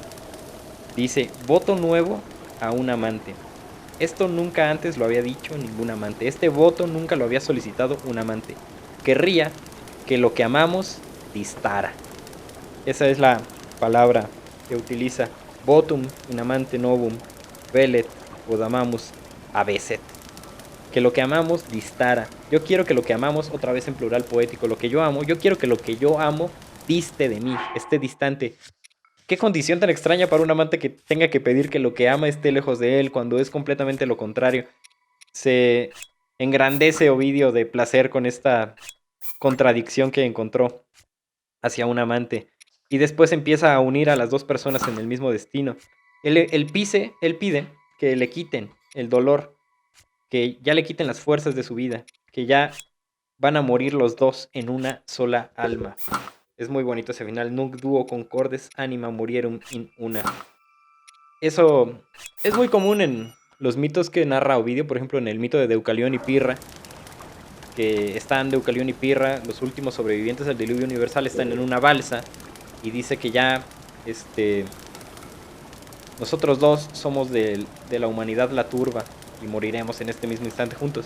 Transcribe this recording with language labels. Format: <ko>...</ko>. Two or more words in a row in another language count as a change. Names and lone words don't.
<es>Dice, voto nuevo a un amante. Esto nunca antes lo había dicho ningún amante. Este voto nunca lo había solicitado un amante. Querría que lo que amamos distara. Esa es la palabra que utiliza.</es> <la>Votum in amante novum velet quod amamus abesset.</la> <es>Que lo que amamos distara. Yo quiero que lo que amamos, otra vez en plural poético, lo que yo amo, yo quiero que lo que yo amo diste de mí, esté distante. Qué condición tan extraña para un amante que tenga que pedir que lo que ama esté lejos de él cuando es completamente lo contrario. Se engrandece Ovidio de placer con esta contradicción que encontró hacia un amante. Y después empieza a unir a las dos personas en el mismo destino. Él pide que le quiten el dolor, que ya le quiten las fuerzas de su vida, que ya van a morir los dos en una sola alma. Es muy bonito ese final.</es> <la>Nunc duo concordes anima morierum in una.</la> <es>Eso es muy común en los mitos que narra Ovidio, por ejemplo en el mito de Deucalión y Pirra, que están Deucalión y Pirra, los últimos sobrevivientes del diluvio universal, están en una balsa y dice que ya nosotros dos somos de la humanidad la turba y moriremos en este mismo instante juntos.</es>